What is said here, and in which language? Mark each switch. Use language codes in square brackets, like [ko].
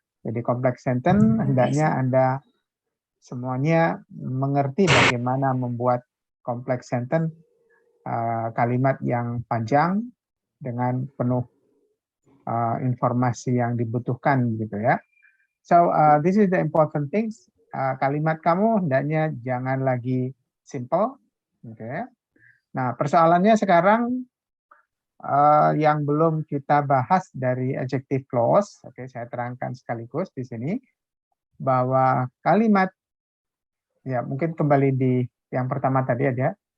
[id] Jadi complex sentence hendaknya Anda semuanya mengerti bagaimana membuat complex sentence, kalimat yang panjang dengan penuh informasi yang dibutuhkan gitu ya. [en] So this is the important things. [id] Kalimat kamu hendaknya jangan lagi simple, okay. Nah, persoalannya sekarang yang belum kita bahas dari adjective clause, oke, saya terangkan sekaligus di sini bahwa kalimat ya mungkin kembali di yang pertama tadi ada